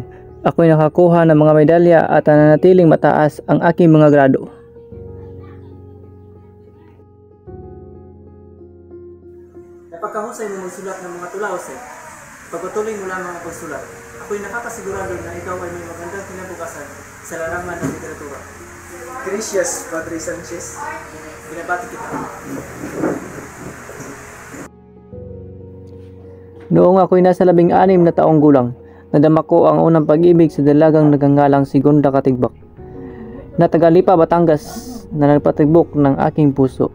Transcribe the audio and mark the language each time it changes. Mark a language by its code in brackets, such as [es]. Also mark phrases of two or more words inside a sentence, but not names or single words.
[tl] Ako'y nakakuha ng mga medalya at nananatiling mataas ang aking mga grado. Napagkahusay mo magsulat ng mga tulaos eh. Pagpatuloy mo lamang ang pagsulat. Ako'y nakakasigurado na ikaw ay may magandang kinabukasan sa larangan ng literatura. [es] Gracias, Padre Sanchez. [tl] Binabati kita. Noong ako'y nasa 16 na taong gulang, nadama ko ang unang pag-ibig sa dalagang nagangalang si Gonda Katigbak na taga Lipa, Batangas na nagpatibok ng aking puso.